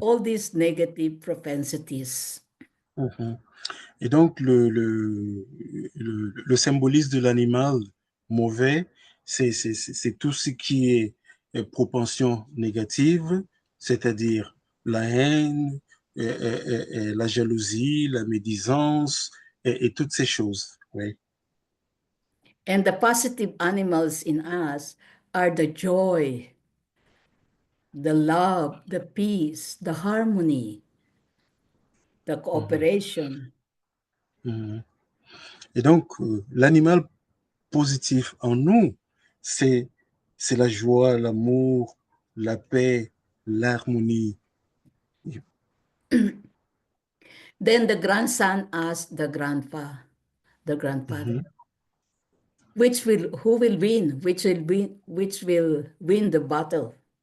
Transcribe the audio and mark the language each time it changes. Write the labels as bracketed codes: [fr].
[en] all these negative propensities. mhm. [fr] Et donc, le symbolisme de l'animal mauvais, c'est tout ce qui est propension négative, c'est-à-dire la haine, la jalousie, la médisance et toutes ces choses. Oui. [en] And the positive animals in us are the joy, the love, the peace, the harmony, the Mhm, cooperation. mhm. [fr] Et donc, l'animal positif en nous, c'est c'est la joie, l'amour, la paix, l'harmonie. [en] Then the grandson asked the Mhm, grandfather, who will win? Which will win the battle?